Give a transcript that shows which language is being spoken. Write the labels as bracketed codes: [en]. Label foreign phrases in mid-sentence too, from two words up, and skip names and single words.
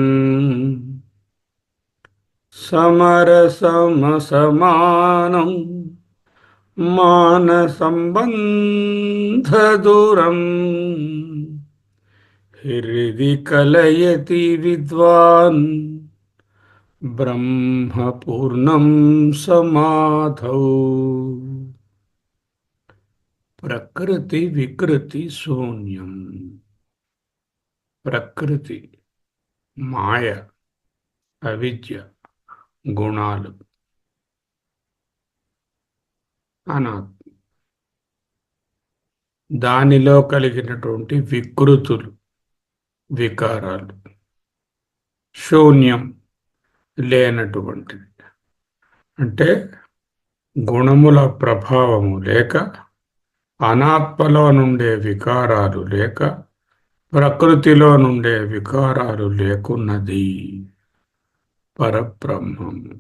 [sa] समरसमसमानम् मानसम्बन्धदूरम् हृदि कलयति विद्वान् ब्रह्म पूर्णं समाधौ प्रकृति विकृति शून्यम् [te] ప్రకృతి మాయ అవిద్య గుణాలు అనాత్మ దానిలో కలిగినటువంటి వికృతులు వికారాలు శూన్యం లేనటువంటిది అంటే గుణముల ప్రభావము లేక అనాత్మలో నుండే వికారాలు లేక ప్రకృతిలో నుండే వికారాలు లేకున్నది పరబ్రహ్మం